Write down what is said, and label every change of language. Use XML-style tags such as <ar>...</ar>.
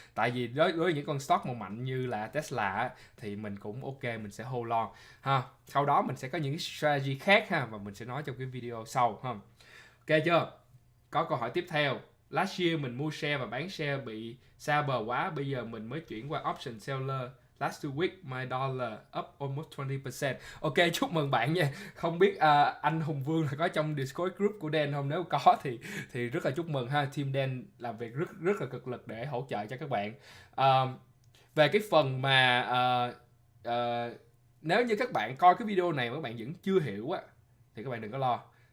<vi>Tại vì đối với những con stock mà mạnh như là Tesla á, thì mình cũng ok, mình sẽ hold long ha. Sau đó mình sẽ có những cái strategy khác ha, và mình sẽ nói trong cái video sau ha. Ok chưa? Có câu hỏi tiếp theo</vi> <en>last year</en> <vi>mình mua share và bán share bị xa bờ quá, bây giờ mình mới chuyển qua option seller.</vi> <en>Last 2 week my dollar up almost 20%.</en> <vi>Ok, chúc mừng bạn nha. Không biết anh Hùng Vương là có trong Discord group của Dan không? Nếu có thì rất là chúc mừng ha. Team Dan làm việc rất là cực lực để hỗ trợ cho các bạn. Về cái phần mà nếu như các bạn coi cái video này mà các bạn vẫn chưa hiểu á, thì các bạn đừng có lo.</vi>